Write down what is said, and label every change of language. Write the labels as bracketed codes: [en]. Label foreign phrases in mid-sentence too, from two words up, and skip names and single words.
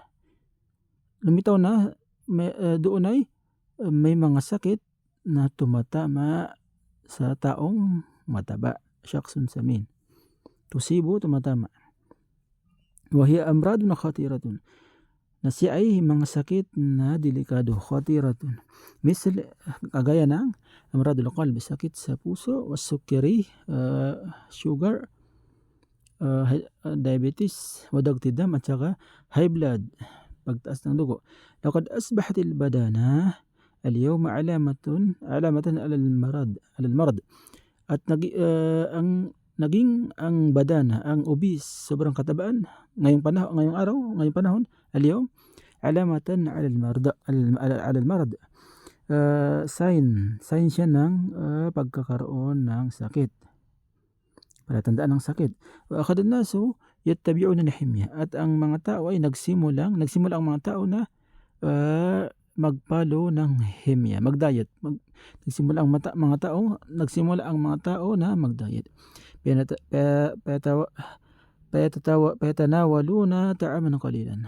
[tl] Lumitaw na doon ay may mga sakit na tumatama sa taong mataba, [ar] شخص سمين. Tusibu, tumatama. وهي أمراض خطيرة, [tl] na siya ay mga sakit na delikado, khatiratun. Misal, kagaya ng [ar] أمراض القلب, [tl] sakit sa puso, was-sukari, sugar, diabetes, wadagtidam, at saka [en] high blood, [tl] pagtaas ng dugo. [ar] لقد أصبحت البدانة اليوم علامة على المرض, [tl] at naging ang badana, ang obese, sobrang katabaan ngayong panahon, [ar] اليوم علامة على المرض, [tl] sign siya ng pagkakaroon ng sakit, palatandaan ng sakit. [ar] وأخذ الناس يتبعون الحمية, [tl] at ang mga tao ay nagsimula ang mga tao na mag-follow ng himya, mag-diet. Nagsimula ang mga tao na mag-diet. [ar] فيتناولون طعاما قليلا.